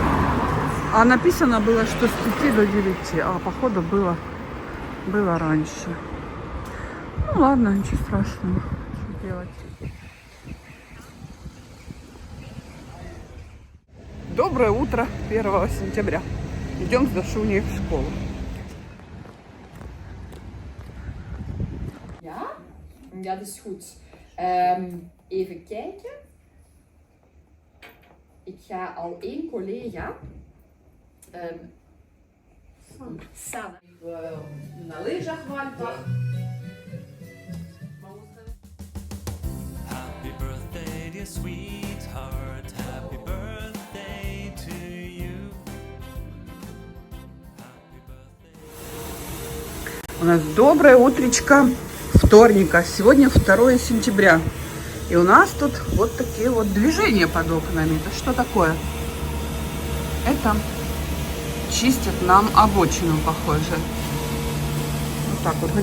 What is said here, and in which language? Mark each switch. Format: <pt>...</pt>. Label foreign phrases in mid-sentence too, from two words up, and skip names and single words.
<ru>А написано было, что с 5 до 9, а походу было раньше. Ну ладно, ничего страшного, что делать. Доброе утро 1 сентября. Идем с Дашуней в школу.</ru> <nl>Ja, dat is goed. Even kijken. Ik ga al één collega. Sana.</nl> <pl>Na lyżach w Alpach.</pl> <en>Happy birthday, dear sweetheart. Happy birthday to you. Happy birthday.</en> <ru>У нас доброе утречко вторника. Сегодня 2 сентября. И у нас тут вот такие вот движения под окнами. Это что такое? Это чистят нам обочину, похоже. Вот так вот.</ru>